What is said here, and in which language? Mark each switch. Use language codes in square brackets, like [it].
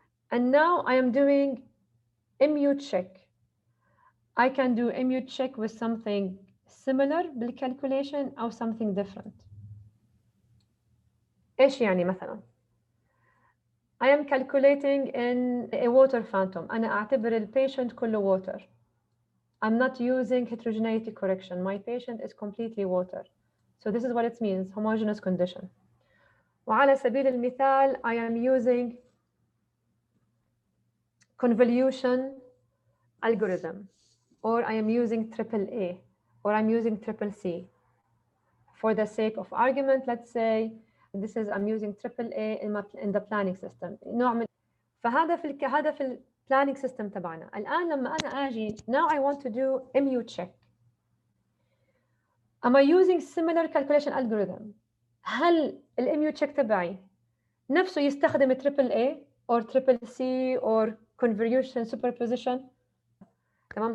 [en] And now I am doing MU check. I can do MU check with something similar بالcalculation أو something different. [ar] إيش يعني مثلا؟ [en] I am calculating in a water phantom. [ar] أنا أعتبر ال patient كله water. [en] I'm not using heterogeneity correction. My patient is completely water. So this is what it means, homogeneous condition. [ar] وعلى سبيل المثال, [en] I am using convolution algorithm, or I am using AAA, or I'm using CCC. For the sake of argument, let's say this is I'm using AAA in the planning system. [ar] نوع من فهذا في ال planning system تبعنا. الآن لما أنا أجي, [en] now I want to do MU check. Am I using similar calculation algorithm? [ar] هل ال [en] MU check [ar] تبعي نفسه يستخدم [en] AAA or CCC or convolution superposition؟ [ar] تمام.